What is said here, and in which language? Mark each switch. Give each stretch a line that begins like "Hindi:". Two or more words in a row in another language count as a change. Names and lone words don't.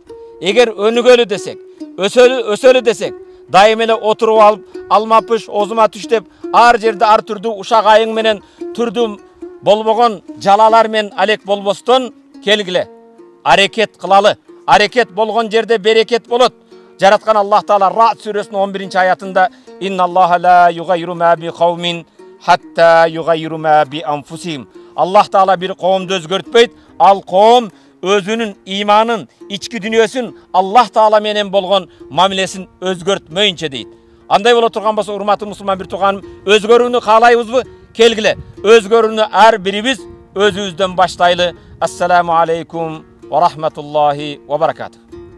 Kyrgyz: Эгер өнүгөлү десек, өсөлү десек, дайым эле отуруп алып, алмапыш, озума түш деп, ар жерде ар түрдүү ушак айың менен түрдүү болбогон жалалар менен алек болбостон келгиле. Аракет кылалы. Аракет болгон жерде берекет болот. Жараткан Аллах Таала Рa'д сүрөсүнүн 11-аятында:
Arabic: "إن الله لا يغير ما بقوم حتى يغيروا ما بأنفسهم."
Kyrgyz: Аллах Таала бир коомду өзгөртпөйт, ал коом өзүнүн иманын, ички дүнүйөсүн Аллах Таала менен болгон мамилесин өзгөртмөйүнчө дейт. Андай боло турган болсо, урматтуу мусулман бир тууганым, өзгөрүүнү каалайбызбы? Келгиле, өзгөрүүнү ар бирибиз өзүбүздөн баштайлы.
Arabic: السلام عليكم ورحمة الله وبركاته.